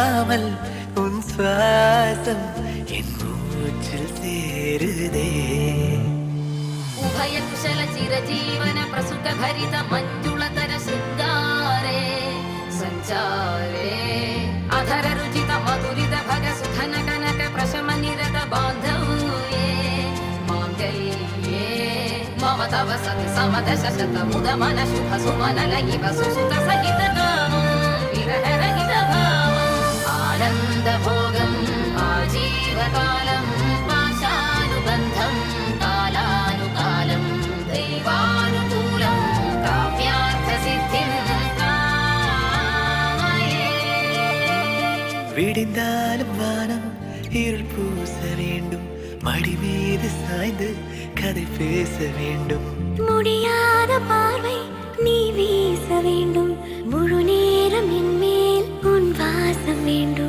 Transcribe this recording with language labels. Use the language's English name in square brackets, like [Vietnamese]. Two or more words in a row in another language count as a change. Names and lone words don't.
[Tamil] சொல்லாமல் உன் சுவாசம் என் மூச்சில் சேருதே. [Sanskrit] उभय कुशल चिरजीवन प्रसुख भरित मंजुलतर शृंगारे संचारे अधर रुचित मधुरित भग सुखन कनक प्रशम निरत बांधव्ये मांगल्ये मम तव सति समदश शत मुद मन शुभ सुमन लगिव सुसुत सहित कामं विरह रहित भावम् आनंद भोगम् आजीवकालम् पाशानुबन्धम् कालानुकालं दैवानुकूलं काव्यार्थसिद्धिं कामये. [Tamil] விடிந்தாலும் வானம் இருள் பூச வேண்டும், மடி மீது சாய்ந்து கதை பேச வேண்டும். முடியாத பார்வை நீ வீச வேண்டும், முழு நேரம் என் மேல் உன் வாசம் வேண்டும்.